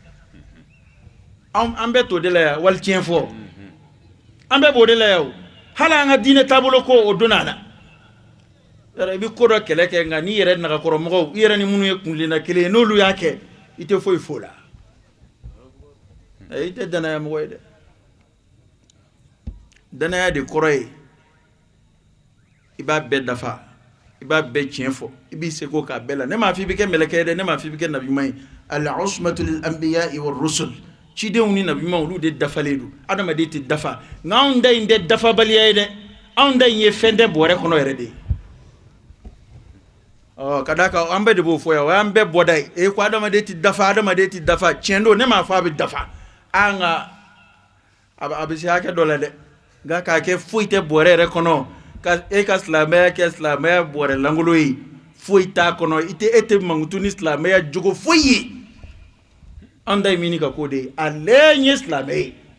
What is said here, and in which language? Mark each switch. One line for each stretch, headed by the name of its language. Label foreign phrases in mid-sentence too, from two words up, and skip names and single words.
Bambara: an bɛ t'o de la yan wali tiɲɛ fɔ an bɛɛ b'o de la yan o hali an ka diinɛ taabolo ko o donna a la i bɛ ko dɔ kɛlɛ kɛ nka n'i yɛrɛ nagakɔrɔmɔgɔw i yɛrɛ ni minnu ye kuntilenna kelen ye n'olu y'a kɛ i tɛ foyi f'o la i tɛ danaya mɔgɔ ye dɛ danaya de kɔrɔ ye i b'a bɛɛ dafa i b'a bɛɛ tiɲɛ fɔ i b'i seko k'a bɛɛ la ne m'a fɔ i bɛ kɛ mɛlɛkɛ ye dɛ ne m'a fɔ i bɛ kɛ nabiɲuman ye
Arabic: العصمة للأنبياء والرسل
Bambara: cidenw ni nabiɲuman olu de dafalen don adamaden tɛ dafa nka anw da in tɛ dafabaliya ye dɛ anw da in ye fɛn tɛ bɔrɛ kɔnɔ yɛrɛ de ye ka d'a kan an bɛɛ de b'o fɔ yan o y'an bɛɛ bɔda ye ko adamaden tɛ dafa tiɲɛ don ne m'a fɔ a bɛ dafa an ka a bɛ se hakɛ dɔ la dɛ nka k'a kɛ foyi tɛ bɔrɛ yɛrɛ kɔnɔ e ka silamɛya kɛ silamɛya bɔrɛ langolo ye foyi t'a kɔnɔ e tɛ mankutu ni silamɛya jogo foyi ye an da ye min ka ko de ye ale ye silamɛ ye